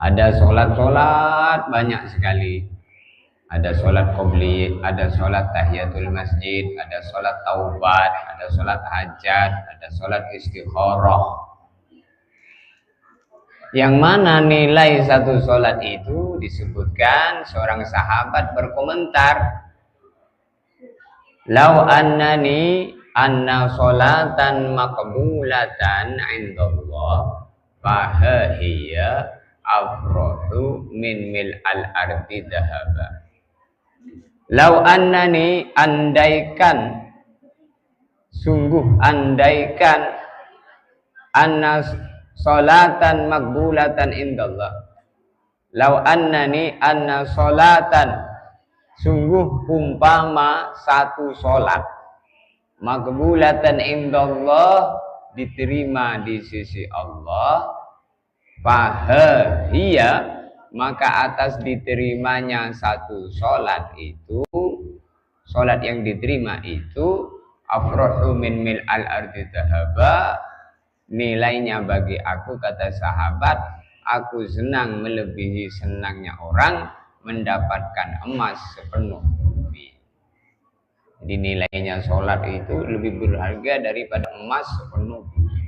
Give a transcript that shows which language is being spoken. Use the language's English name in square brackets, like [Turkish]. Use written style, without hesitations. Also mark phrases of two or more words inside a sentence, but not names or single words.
[Indonesian] Ada sholat banyak sekali. Ada sholat qobliyah, ada sholat tahiyatul masjid, ada sholat taubat, ada sholat hajat, ada sholat istikharah. Yang mana nilai satu sholat itu disebutkan seorang sahabat berkomentar, [Arabic] "لو أنني أن صلاةً مقبولةً عند الله فهي أفرح من ملء الأرض ذهبا." لو أنني, [Indonesian] andaikan, sungguh andaikan, [Arabic] أن صلاةً مقبولةً عند الله. لو أنني أن صلاةً, [Indonesian] sungguh umpama satu sholat [Arabic] مقبولةً عند الله, [Indonesian] diterima di sisi Allah, fahiya, maka atas diterimanya satu sholat itu, sholat yang diterima itu, [Arabic] أفرح من ملء الأرض ذهبا, [Indonesian] nilainya bagi aku, kata sahabat, aku senang melebihi senangnya orang mendapatkan emas sepenuh bumi. Jadi nilainya sholat itu lebih berharga daripada emas sepenuh bumi.